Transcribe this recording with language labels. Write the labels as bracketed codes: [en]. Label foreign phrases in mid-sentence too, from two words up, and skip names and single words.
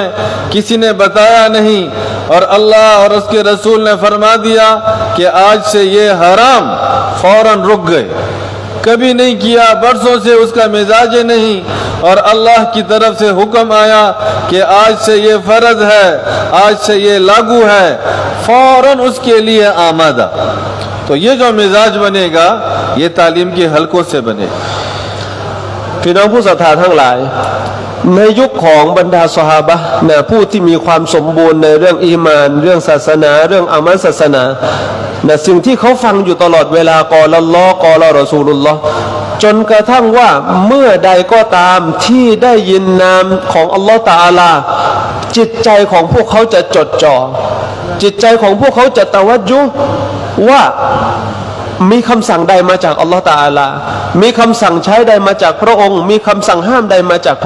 [hi] किसी ने बताया नहीं और अल्लाह और उसके रसूल ने फरमा दिया कि आज से ये हराम फौरन रुक गए कभी नहीं किया बरसों से उसका मिजाज नहीं और अल्लाह की तरफ से हुक्म आया कि आज से ये फर्ज है आज से ये लागू है फौरन उसके लिए आमादा तो ये जो मिजाज बनेगा ये तालीम के हलकों से बनेगा [th] พี่น้องผู้ศรัทธาทั้งหลายในยุคของบรรดาซอฮาบะห์นะผู้ที่มีความสมบูรณ์ในเรื่องอีมานเรื่องศา สนาเรื่องอามัลศาสนานะสิ่งที่เขาฟังอยู่ตลอดเวลา [ar] قال الله قال رسول الله [th] จนกระทั่งว่าเมื่อใดก็ตามที่ได้ยินนามของอัลลอฮ์ตะอาลาจิตใจของพวกเขาจะจดจ่อจิตใจของพวกเขาจะตะวัจจุว่ามีคำสั่งใดมาจากอัลลอฮฺตะอาลามีคำสั่งใช้ใดมาจากพระองค์มีคำสั่งห้ามใดมาจากพระ